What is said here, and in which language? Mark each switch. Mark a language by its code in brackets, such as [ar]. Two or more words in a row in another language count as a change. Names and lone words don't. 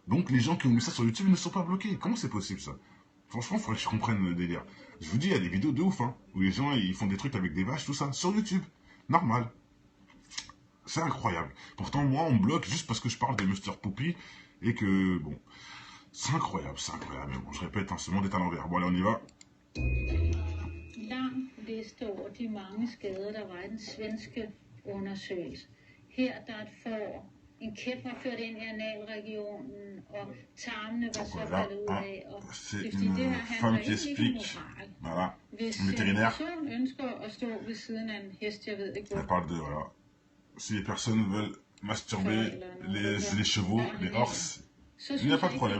[fr] Donc les gens qui ont mis ça sur YouTube ne sont pas bloqués. Comment c'est possible ça? Franchement, il faudrait que je comprenne le délire. Je vous dis, il y a des vidéos de ouf, hein, où les gens ils font des trucs avec des vaches, tout ça, sur YouTube. Normal. C'est incroyable. Pourtant, moi, on me bloque juste parce que je parle de Mr. Poopy et que, bon, c'est incroyable, c'est incroyable. Mais bon, je répète, hein, ce monde est à l'envers. Bon, allez, on y va. [da] Lang liste over de mange skader, der var i den svenske undersøgelse. Her der er et får, [fr] Donc voilà, c'est une femme qui explique, voilà, une vétérinaire. Elle parle de, voilà, si les personnes veulent masturber les chevaux, les horses, il n'y a pas de problème.